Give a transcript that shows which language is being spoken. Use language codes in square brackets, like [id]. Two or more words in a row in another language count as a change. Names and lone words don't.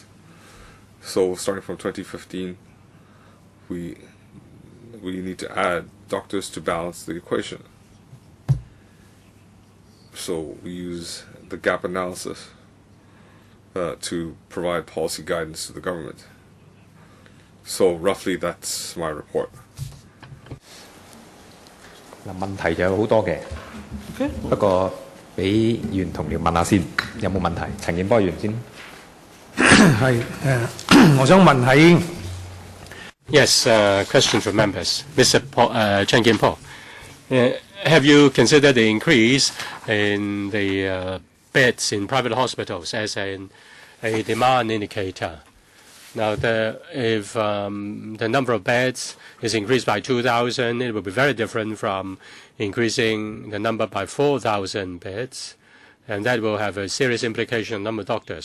[en] So starting from 2015 we need to add doctors to balance the equation. So we use the gap analysis to provide policy guidance to the government. So roughly that's my report. [yue] 嗱，問題就有好多嘅，不過俾議員同僚問下先，有冇問題？陳健波議員先。係我想問喺 [en] Yes, question from members. Mr. Chen Kim-po, have you considered the increase in the beds in private hospitals as a demand indicator? Now, if the number of beds is increased by 2,000, it will be very different from increasing the number by 4,000 beds, and that will have a serious implication on the number of doctors.